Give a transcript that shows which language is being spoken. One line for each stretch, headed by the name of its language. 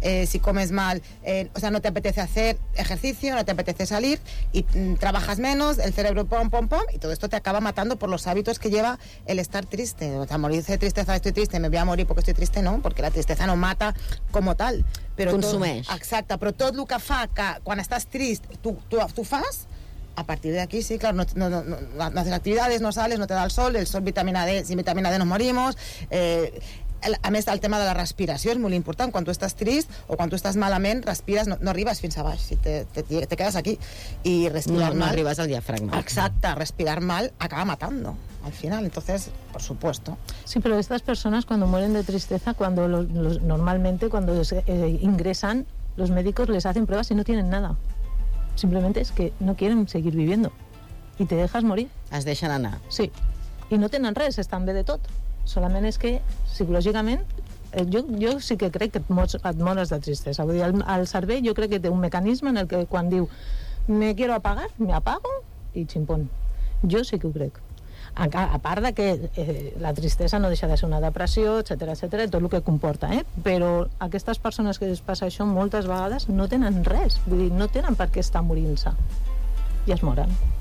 Spanish: Si comes mal, no te apetece hacer ejercicio, no te apetece salir, y trabajas menos, el cerebro pom, pom, pom, y todo esto te acaba matando por los hábitos que lleva el estar triste. O sea, morirte de tristeza, estoy triste, me voy a morir porque estoy triste, no, porque la tristeza no mata como tal. Pero
Catalan: consumeix. Exacte, però tot el que fa que quan estàs trist tu fas...
Spanish: A partir de aquí, sí, claro, no haces actividades, no sales, no te da el sol vitamina D, sin vitamina D nos morimos.
Catalan: A més, el tema de la respiració és molt important. Quan tu estàs trist o quan tu estàs malament, respires, no arribes fins a baix, te quedes aquí. I respirar mal... No arribes al diafragma.
Spanish: Exacte, respirar mal acaba matando, al final. Entonces, por supuesto. Sí, pero estas personas cuando mueren de tristeza, normalmente cuando ingresan, los médicos les hacen pruebas y no tienen nada. Simplemente es que no quieren seguir viviendo. Y te dejas morir.
Catalan: Es deixen anar. Sí. Y no tenen res, estan bé de tot. solament és que psicològicament jo sí que crec que et mores de tristesa. Vull dir, el cervell jo crec que té un mecanisme en el que quan diu
Spanish: me quiero apagar, me apago
Catalan: i ximpon. Jo sí que ho crec. A part de que la tristesa no deixa de ser una depressió, etcètera, etcètera, tot el que comporta, però aquestes persones que es passa això moltes vegades no tenen res, vull dir, no tenen per què estar morint-se i es moren.